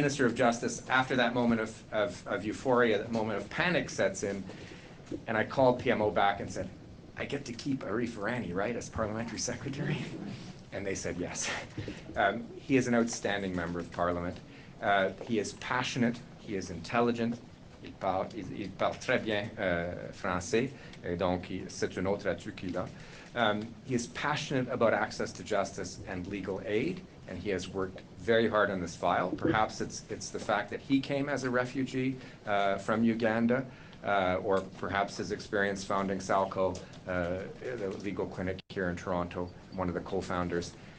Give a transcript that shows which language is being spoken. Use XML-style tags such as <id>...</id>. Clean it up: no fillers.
<en>Minister of Justice, after that moment of euphoria, that moment of panic sets in, and I called PMO back and said, I get to keep Arif Irani, right, as Parliamentary Secretary? And they said yes. He is an outstanding member of Parliament. He is passionate, he is intelligent,</en> <fr>il parle très bien français, et donc c'est un autre atout qu'il a.</fr> <en>He is passionate about access to justice and legal aid, and he has worked very hard on this file. Perhaps it's the fact that he came as a refugee from Uganda, or perhaps his experience founding Salco, the legal clinic here in Toronto, one of the co-founders.</en>